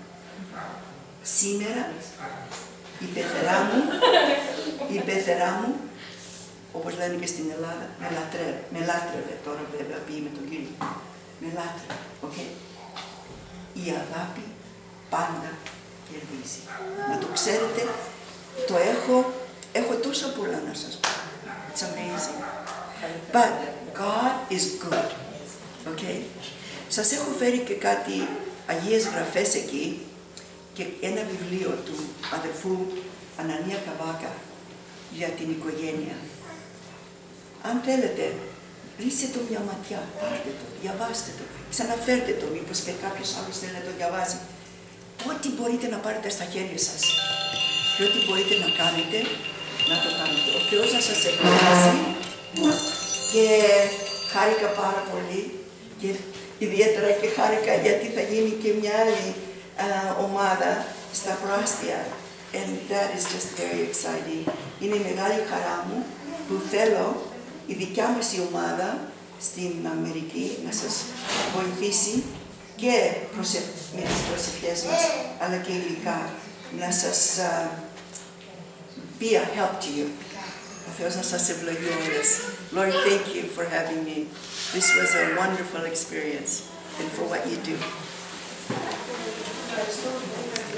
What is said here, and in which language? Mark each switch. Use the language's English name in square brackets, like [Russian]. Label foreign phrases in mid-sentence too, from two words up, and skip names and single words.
[Greek] Σήμερα η πεθερά μου, όπως λένε και στην Ελλάδα, με λάτρευε, τώρα βέβαια πήγε με τον Κύριο. Με λάτρευε, okay? Η αγάπη πάντα κερδίζει. Να το ξέρετε, το έχω τόσο πολλά να σας πω. [English] It's amazing. But God is good. Okay? [Greek] Σας έχω φέρει και κάτι Αγίες Γραφές εκεί και ένα βιβλίο του αδερφού Ανανία Καβάκα για την οικογένεια. Αν θέλετε, ρίξτε το μια ματιά, πάρτε το, διαβάστε το, ξαναφέρτε το, μήπως και κάποιος άλλος θέλει να το διαβάζει. Ό,τι μπορείτε να πάρετε στα χέρια σας και ό,τι μπορείτε να κάνετε, να το κάνετε. Ο Θεός να σας ευλογήσει και χάρηκα πάρα πολύ και ιδιαίτερα και χάρηκα γιατί θα γίνει και μια άλλη ομάδα στα προάστια. [English] And that is just very exciting. [Greek] Είναι μεγάλη χαρά μου που θέλω η δικιά μας η ομάδα στην Αμερική να σας βοηθήσει και με τις προσευχές μας, αλλά και υλικά, να σας [English] be a help to you. [Greek] Ο Θεός να σας ευλογεί όλες. [English] Lord, thank you for having me. This was a wonderful experience and for what you do.